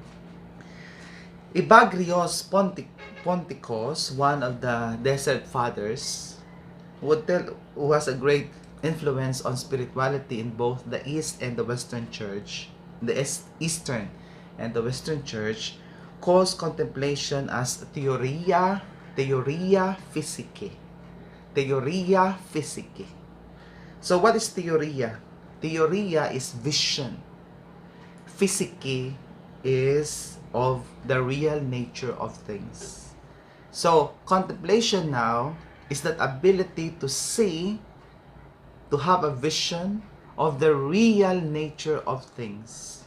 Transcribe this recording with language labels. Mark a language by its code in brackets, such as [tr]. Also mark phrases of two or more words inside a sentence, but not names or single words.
[en] Ibagrios Ponticus, one of the desert fathers, who has a great influence on spirituality in both the East and the Western Church, the Eastern and the Western Church, calls contemplation as [la] theoria physicae. Theoria physicae. [en] So what is theoria? Theoria is vision. physique is of the real nature of things. So, contemplation now is that ability to see, to have a vision of the real nature of things.